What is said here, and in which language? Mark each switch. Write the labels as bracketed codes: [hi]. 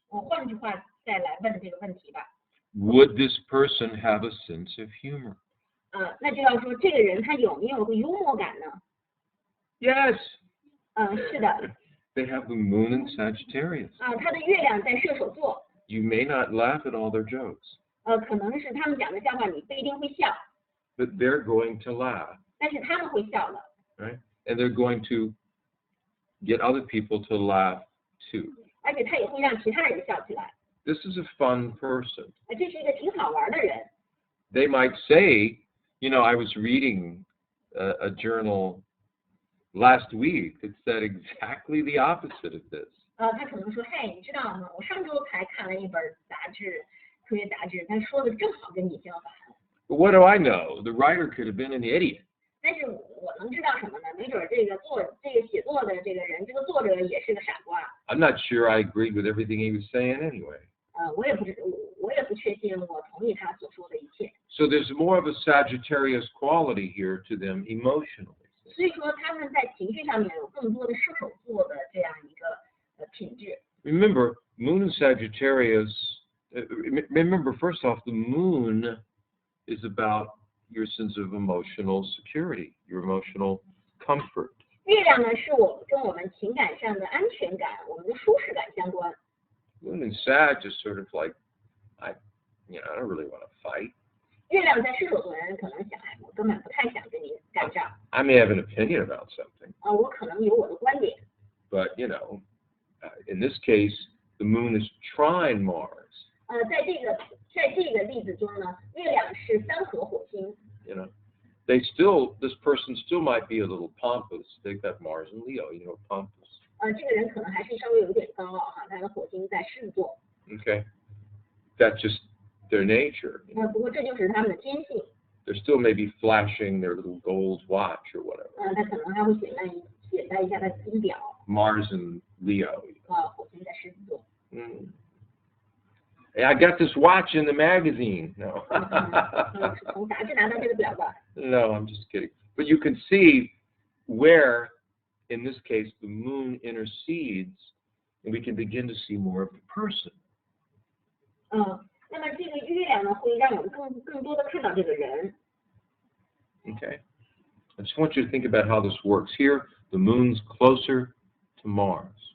[zh] 我换句话再来问这个问题吧。 [en] Would this person have a sense of humor? [zh] 那就要说这个人他有没有个幽默感呢？ [en] Yes. [zh] 是的。 [en] They have the moon in Sagittarius. [zh] 他的月亮在射手座。 [en] You may not laugh at all their jokes. [zh] 可能是他们讲的笑话你不一定会笑。 [en] But they're going to laugh. [zh] 但是他们会笑的。 [en] Right? And they're going to get other people to laugh too. [zh] 而且他也会让其他人笑起来。 [en] This is a fun person. [zh] 这是一个挺好玩的人。 [en] They might say, you know, I was reading a journal last week that said exactly the opposite of this. [zh] 他可能说，嘿，你知道吗？我上周才看了一本杂志，科学杂志，他说的正好跟你相反。 [en] But what do I know? The writer could have been an idiot. [zh] 但是我能知道什么呢？没准这个写作的这个人，这个作者也是个傻瓜。 [en] I'm not sure I agreed with everything he was saying anyway. [zh] 我也不确信我同意他所说的一切。 [en] So there's more of a Sagittarius quality here to them emotionally. [zh] 所以说他们在情绪上面有更多的射手座的这样一个品质。 [en] Remember, Moon in Sagittarius. Remember, first off, the moon is about your sense of emotional security, your emotional comfort. [zh] 月亮呢，是跟我们情感上的安全感、我们的舒适感相关。 [en] Moon in Sag is sort of like, I don't really want to fight. [zh] 月亮在射手座的人可能想，我根本不太想跟你干仗。 [en] I may have an opinion about something. [zh] 我可能有我的观点。 [en] But in this case, the moon is trine Mars. [zh] 在这个例子中呢，月亮是三合火星。 [en] This person still might be a little pompous. They've got Mars and Leo, pompous. [zh] 这个人可能还是稍微有点高傲哈，他的火星在狮子座。 [en] Okay, that's just their nature. [zh] 不过这就是他们的天性。 [en] They're still maybe flashing their little gold watch or whatever. [zh] 他可能还会显摆一下他的金表。 [en] Mars and Leo. [zh] 火星在狮子座。 [en] Hey, I got this watch in the magazine. No. [zh] 从杂志拿到这个表的。 [en] No, I'm just kidding. But you can see where, in this case, the moon intercedes, and we can begin to see more of the person. [zh] 那么这个月亮呢，会让我们更多的看到这个人。 [en] Okay. I just want you to think about how this works. Here, the moon's closer to Mars.